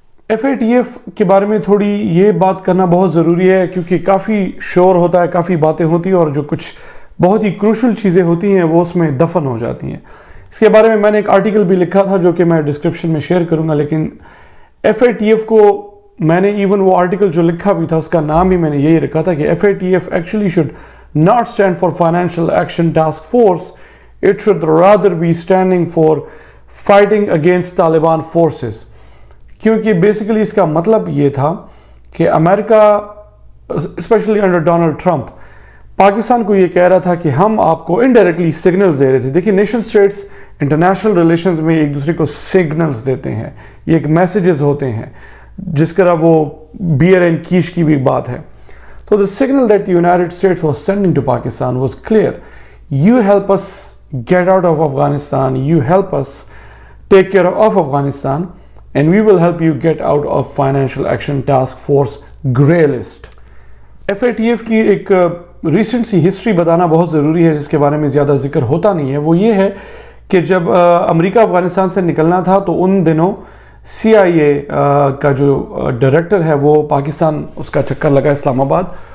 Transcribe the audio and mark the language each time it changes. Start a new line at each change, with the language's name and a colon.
Urdu: FATF کے بارے میں تھوڑی یہ بات کرنا بہت ضروری ہے، کیونکہ کافی شور ہوتا ہے، کافی باتیں ہوتی ہیں، اور جو کچھ بہت ہی کروشل چیزیں ہوتی ہیں وہ اس میں دفن ہو جاتی ہیں۔ اس کے بارے میں نے ایک آرٹیکل بھی لکھا تھا جو کہ میں ڈسکرپشن میں شیئر کروں گا، لیکن FATF کو میں نے ایون وہ آرٹیکل جو لکھا بھی تھا اس کا نام بھی میں نے یہی رکھا تھا کہ FATF
English: actually should not stand for Financial Action Task Force. It should rather be standing for fighting against Taliban forces.
Urdu: کیونکہ بیسیکلی اس کا مطلب یہ تھا کہ امریکہ especially under Donald Trump Pakistan کو یہ کہہ رہا تھا کہ ہم آپ کو انڈائریکٹلی سگنلز دے رہے تھے۔ دیکھیں، نیشن سٹیٹس انٹرنیشنل ریلیشنز میں ایک دوسرے کو سگنلز دیتے ہیں، یہ ایک میسیجز ہوتے ہیں، جس طرح وہ بیئر اینڈ کیش کی بھی بات ہے۔ تو
English: the signal that the United States was sending to Pakistan was clear. You help us get out of Afghanistan, you help us take care of Afghanistan, and we will help you get out of Financial Action Task Force Grey List.
Urdu: FATF کی ایک recent C history بتانا بہت ضروری ہے، جس کے بارے میں زیادہ ذکر ہوتا نہیں ہے۔ وہ یہ ہے کہ جب امریکہ افغانستان سے نکلنا تھا تو ان دنوں CIA کا جو ڈائریکٹر ہے وہ پاکستان اس کا چکر لگا اسلام آباد،